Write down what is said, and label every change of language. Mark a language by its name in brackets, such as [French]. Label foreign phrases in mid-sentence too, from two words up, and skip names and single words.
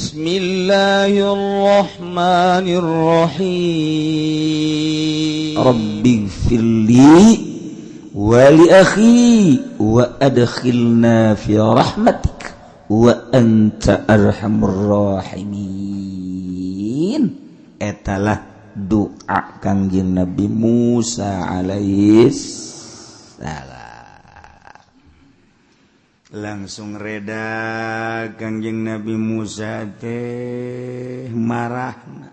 [Arabic] بسم الله الرحمن الرحيم. رب اغفر لي ولأخي وأدخلنا في رحمتك وأنت أرحم الراحمين. [Sundanese] Etalah doa Kangjeng Nabi Musa [Arabic] عليه السلام. [Sundanese] Langsung reda Kangjeng Nabi Musa teh marahna.